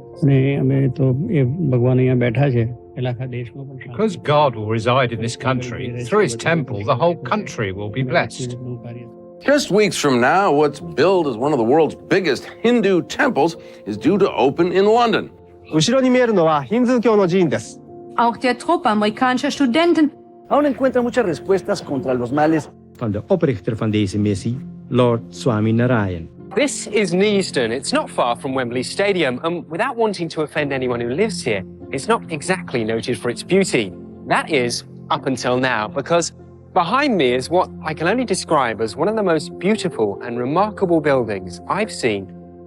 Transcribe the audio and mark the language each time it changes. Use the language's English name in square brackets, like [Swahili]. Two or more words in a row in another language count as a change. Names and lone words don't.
[English] Because God will reside in this country, through his temple, the whole country will be blessed. Just weeks from now, what's billed as one of the world's biggest Hindu temples is due to open in London. [German] Auch der Truppe amerikanischer Studenten. [Spanish] Aún encuentra muchas respuestas contra los males. [Dutch] Van de oprichter van deze missie, Lord Swami Narayan. [English] This is Neasden. It's not far from Wembley Stadium, and without wanting to offend anyone who lives here, it's not exactly noted for its beauty. That is, up until now, because behind me is what I can only describe as one of the most beautiful and remarkable buildings I've seen